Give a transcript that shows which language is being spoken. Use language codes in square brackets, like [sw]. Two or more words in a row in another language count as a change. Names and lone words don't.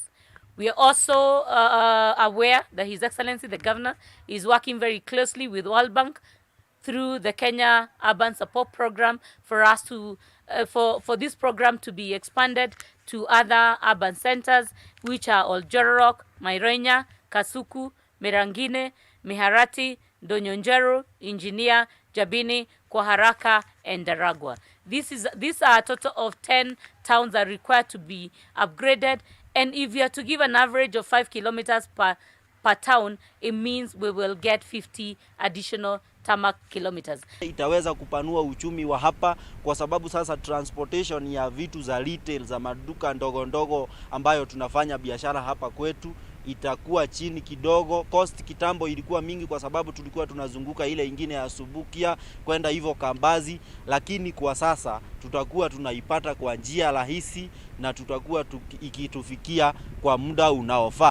[en] We are also aware that His Excellency the Governor is working very closely with World Bank through the Kenya Urban Support Program for us to for this program to be expanded to other urban centers, which are Oljororok, Mairenya, Kasuku, Mirangine, Miharati, Donyonjeru, Engineer, Jabini, Kwaharaka, and Daragwa. These are a total of 10 towns that are required to be upgraded, and if you are to give an average of 5 kilometers per town, it means we will get 50 additional tarmac kilometers. [sw] Itaweza kupanua uchumi wa hapa kwa sababu sasa transportation ya vitu za retail za maduka ndogo ndogo ambayo tunafanya biashara hapa kwetu itakuwa chini kidogo. Cost kitambo ilikuwa mingi kwa sababu tulikuwa tunazunguka ile ingine ya Subukia kwenda hivyo Kambazi, lakini kwa sasa tutakuwa tunaipata kwa njia rahisi na tutakuwa ikitufikia kwa muda unaofaa.